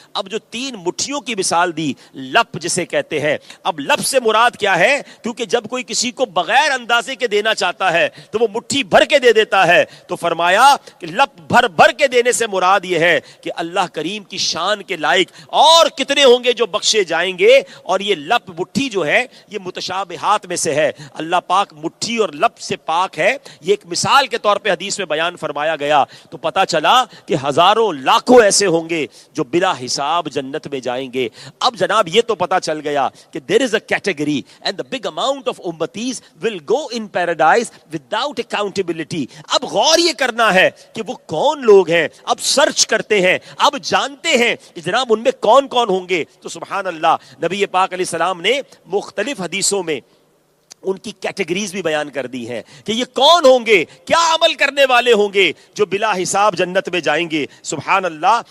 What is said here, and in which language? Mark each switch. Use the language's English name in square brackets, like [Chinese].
[Urdu] اب جو 3 مٹھیوں کی مثال دی, لپ جسے کہتے ہیں, اب لپ سے مراد کیا ہے؟ کیونکہ جب کوئی کسی کو بغیر اندازے کے دینا چاہتا ہے تو وہ مٹھی بھر کے دے دیتا ہے, تو فرمایا کہ لپ بھر بھر کے دینے سے مراد یہ ہے کہ اللہ کریم کی شان کے لائق اور کتنے ہوں گے جو بخشے جائیں گے. اور یہ لپ مٹھی جو ہے یہ متشابہات میں سے ہے, اللہ پاک مٹھی اور لپ سے پاک ہے. یہ ایک مثال کے طور پہ حدیث میں بیان فرمایا گیا. تو پتا چلا کہ ہزاروں لاکھوں ایسے ہوں گے جو بلا حساب جنت میں جائیں گے. اب جناب یہ تو پتا چل گیا کہ [English] there is a category and the big amount of ummatis will go in paradise without accountability. [Urdu] اب غور یہ کرنا ہے کہ وہ کون لوگ ہیں. اب سرچ کرتے ہیں, اب جانتے ہیں جناب ان میں کون کون ہوں گے. تو سبحان اللہ, نبی پاک علیہ السلام نے مختلف حدیثوں میں ان کی کیٹیگریز بھی بیان کر دی ہیں کہ یہ کون ہوں گے, کیا عمل کرنے والے ہوں گے جو بلا حساب جنت میں جائیں گے. سبحان اللہ.